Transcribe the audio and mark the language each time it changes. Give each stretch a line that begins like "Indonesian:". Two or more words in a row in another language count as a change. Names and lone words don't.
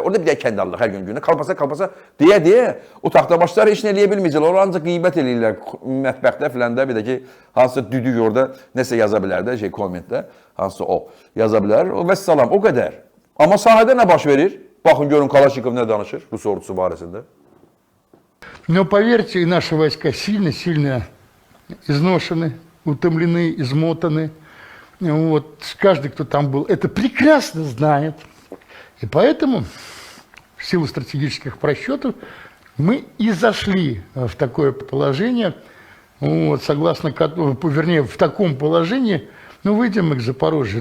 Azerbaijani: Orada bir də kəndi alırlar hər gün, kalpasa, deyə, o taxtabaşları heç nə eləyə bilməyəcəklər. Onlar ancaq qiymət eləyirlər mətbəxdə filəndə, bir də ki, hansısa düdük orada nəsə yaza bilər də, kommentdə, hansısa o yaza bilər, və salam, o qədər. Amma sahədə nə baş verir? Baxın, görün Kalaşnikov nə danışır Rus ordusu barəsində.
Russian: Но поверьте, наши войска сильно изношены, утомлены, измотаны. Вот, каждый, кто там был, это прекрасно знает. И поэтому, в силу стратегических просчетов, мы и зашли в такое положение, вот, согласно, вернее, в таком положении, выйдем мы к Запорожью.